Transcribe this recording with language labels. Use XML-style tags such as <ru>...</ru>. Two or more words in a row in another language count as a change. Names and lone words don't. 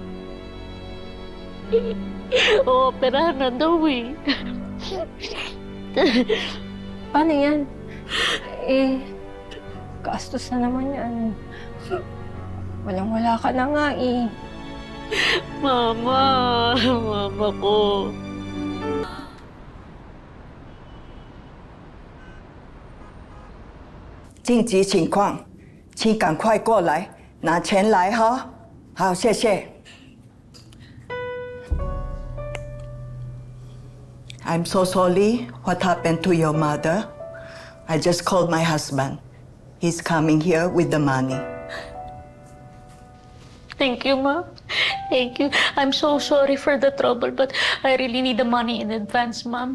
<tl>Operahan na daw eh. Paano yan? Gastos na naman yan. Walang-wala ka na nga eh. Mama ko.</tl> <zh>紧急情况，请赶快过来拿钱来哈。好，谢谢。</zh> <en>I'm so sorry what happened to your mother. I just called my husband. He's coming here with the money. Thank you, Ma. Thank you. I'm so sorry for the trouble, but I really need the money in advance, Ma'am.</en>